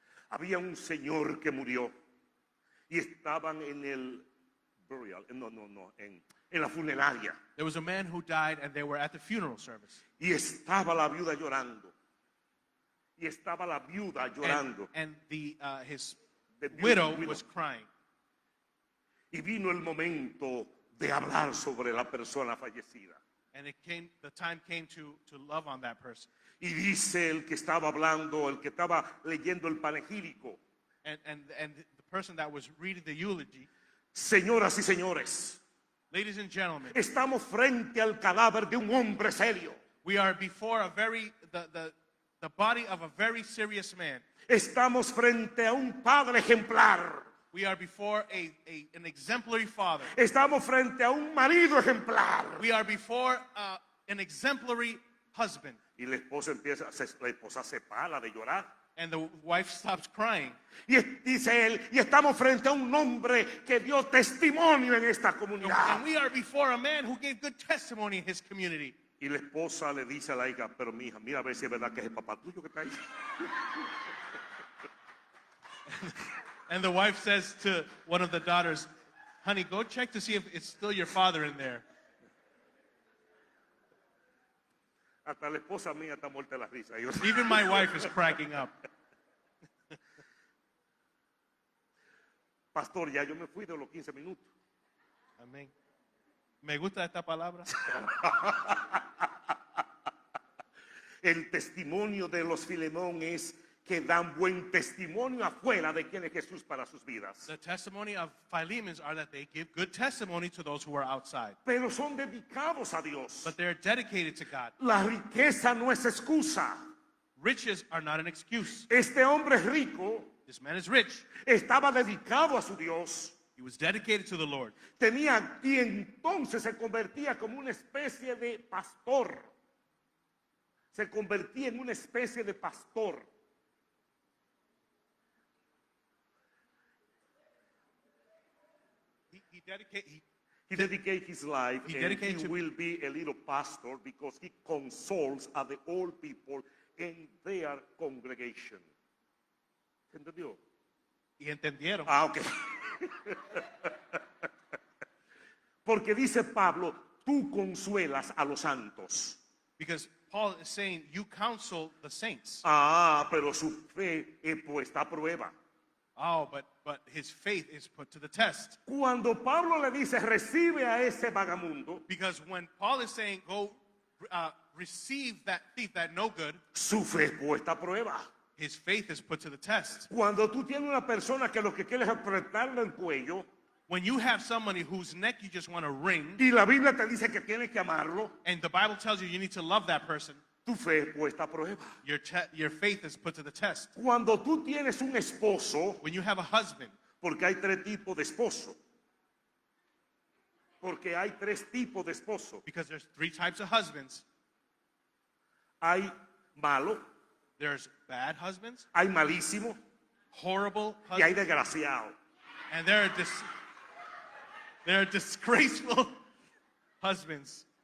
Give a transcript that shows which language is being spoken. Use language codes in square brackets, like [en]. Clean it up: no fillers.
[es] Había un señor que murió y estaban en el burial, en la funeraria. [en] There was a man who died, and they were at the funeral service. [es] Y estaba la viuda llorando. Y estaba la viuda llorando. [en] And his The viuda- widow widow. was crying. [es] Y vino el momento de hablar sobre la persona fallecida. [en] And the time came to love on that person. [es] Y dice el que estaba hablando, el que estaba leyendo el panegírico: [en] And the person that was reading the eulogy, [es] señoras y señores, [en] ladies and gentlemen, [es] estamos frente al cadáver de un hombre serio. [en] we are before the body of a very serious man. [es] Estamos frente a un padre ejemplar. [en] We are before an exemplary father. [es] Estamos frente a un marido ejemplar. [en] We are before an exemplary husband. [es] Y la esposa se para de llorar. [en] And the wife stops crying. [es] Y dice él, y estamos frente a un hombre que dio testimonio en esta comunidad. [en] And we are before a man who gave good testimony in his community. [es] Y la esposa le dice a la hija, pero mi hija, mira a ver si es verdad que es el papá tuyo que está ahí. [en] And the wife says to one of the daughters, honey, go check to see if it's still your father in there. [es] Hasta la esposa mía está muerta de la risa. Y yo, [en] Even my wife is cracking up. [es] pastor, ya yo me fui de los 15 minutos. Amén. Me gusta esta palabra. El testimonio de los Filemón es que dan buen testimonio afuera de quién es Jesús para sus vidas. [en] The testimony of Philemons are that they give good testimony to those who are outside. [es] Pero son dedicados a Dios. [en] But they're dedicated to God. [es] La riqueza no es excusa. [en] Riches are not an excuse. [es] Este hombre rico [en] This man is rich. [es] estaba dedicado a su Dios. [en] He was dedicated to the Lord. [es] Tenía y entonces se convertía como una especie de pastor. Se convertía en una especie de pastor. [en] He dedicated. He dedicated his life He and dedicated he to- will be a little pastor because he consoles at the old people in their congregation. [es] ¿Se entendió? Y entendieron. Ah, ok. Porque dice Pablo, tú consuelas a los santos. [en] Because Paul is saying, you counsel the saints. [es] Ah, pero su fe es puesta a prueba. [en] Oh, but his faith is put to the test. [es] Cuando Pablo le dice, recibe a ese vagamundo, [en] Because when Paul is saying, go receive that thief, that no good, [es] su fe es puesta a prueba. [en] his faith is put to the test. [es] Cuando tú tienes una persona que lo que quiere es apretarle el cuello, [en] When you have somebody whose neck you just want to wring, [es] y la Biblia te dice que tienes que amarlo, [en] and the Bible tells you you need to love that person, [es] tu fe es puesta a prueba. [en] your faith is put to the test. [es] Cuando tú tienes un esposo, [en] When you have a husband, [es] porque hay tres tipos de esposo. Porque hay tres tipos de esposo. [en] because there's three types of husbands. [es] Hay malo, [en] There's bad husbands, [es] hay malísimo [en] horrible [es] y hay [en] husbands, [es] desgraciado. [en] and there are disgraceful husbands.